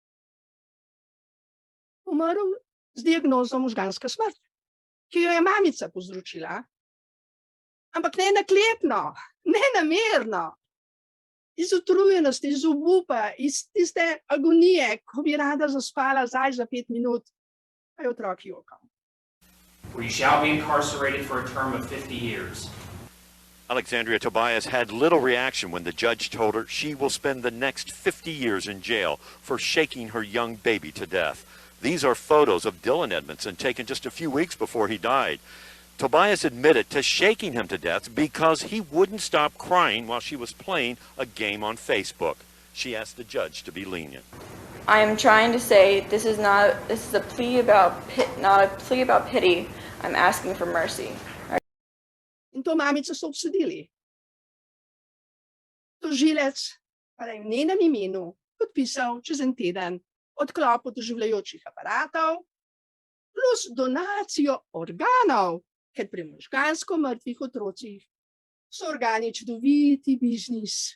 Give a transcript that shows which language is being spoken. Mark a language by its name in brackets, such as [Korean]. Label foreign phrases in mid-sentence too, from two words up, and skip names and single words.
[Slovenian] Umrl z diagnozo možganska smrt, ki jo je mamica povzročila, ampak ne naklepno, ne namerno, iz utrujenosti, iz obupa, iz tiste agonije, ko bi rada zaspala zdaj za 5 minut, pa je otrok jokal. [English] Where you shall be incarcerated for a term of 50 years. Alexandria Tobias had little reaction when the judge told her she will spend the next 50 years in jail for shaking her young baby to death. These are photos of Dylan Edmondson taken just a few weeks before he died. Tobias admitted to shaking him to death because he wouldn't stop crying while she was playing a game on Facebook. She asked the judge to be lenient. I am trying to say this is a plea about not a plea about pity. I'm asking for mercy. [Slovenian] In to mamico so obsodili. Tožilec pa je v njenem imenu podpisal čez en teden odklop od oživljajočih aparatov plus donacijo organov, ker pri možgansko mrtvih otrocih so organi čudoviti biznis.